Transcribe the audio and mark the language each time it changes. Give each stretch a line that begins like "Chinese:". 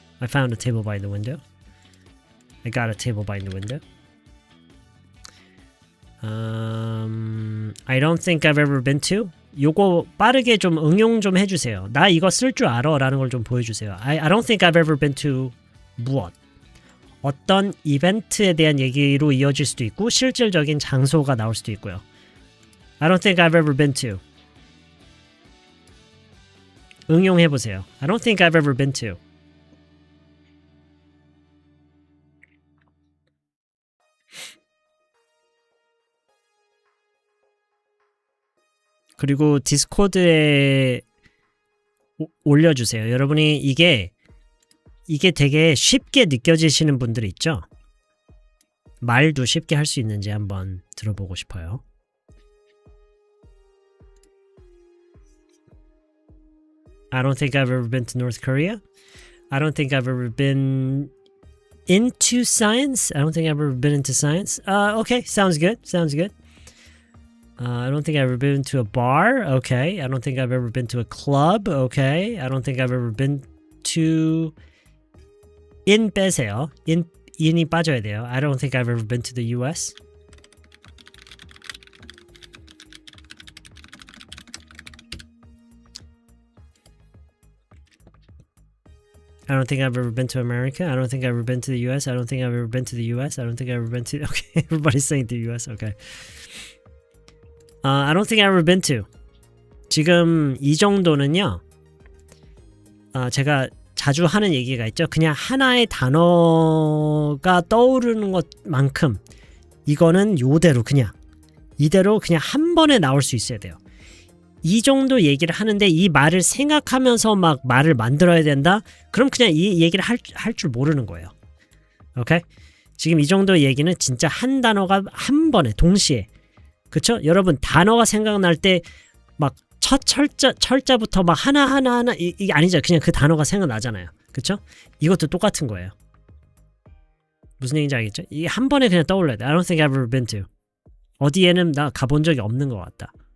English: I found a table by the window. I got a table by the window. I don't think I've ever been to.
Korean: 요거 빠르게 좀 응용 좀 해주세요. 나 이거 쓸 줄 알아 라는 걸 좀 보여주세요.
English: I don't think I've ever been to
Korean: 무엇. 어떤 이벤트에 대한 얘기로 이어질 수도 있고 실질적인 장소가 나올 수도 있고요.
English: I don't think I've ever been to.
Korean: 응용해보세요.
English: I don't think I've ever been to.
Korean: 그리고 디스코드에 올려주세요. 여러분이 이게 되게 쉽게 느껴지시는 분들 있죠? 말도 쉽게 할 수 있는지 한번 들어보고 싶어요.
English: I don't think I've ever been to North Korea. I don't think I've ever been into science. I don't think I've ever been into science. Okay, sounds good. Sounds good. I don't think I've ever been to a bar. Okay. I don't think I've ever been to a club. Okay. I don't think I've ever been to...
Korean: in 빼세요. in이 빠져야 돼요.
English: I don't think I've ever been to the US. I don't think I've ever been to America. I don't think I've ever been to the US. I don't think I've ever been to the US. I don't think I've ever been to... Okay, everybody's saying the US. Okay. I don't think I've ever been to.
Korean: 지금 이 정도는요. 제가 자주 하는 얘기가 있죠. 그냥 하나의 단어가 떠오르는 것만큼 이거는 요대로 그냥 이대로 그냥 한 번에 나올 수 있어야 돼요. 이 정도 얘기를 하는데 이 말을 생각하면서 막 말을 만들어야 된다? 그럼 그냥 이 얘기를 할 줄 모르는 거예요. 오케이? 지금 이 정도 얘기는 진짜 한 단어가 한 번에 동시에 그쵸? 여러분 단어가 생각날 때 막 첫 철자부터 막 하나 이게 아니죠. 그냥 그 단어가 생각나잖아요. 그쵸? 이것도 똑같은 거예요. 무슨 얘기인지 알겠죠? 이게 한 번에 그냥 떠올라야 돼.
English: I don't think I've ever been to.
Korean: 어디에는 나 가본 적이 없는 것 같다.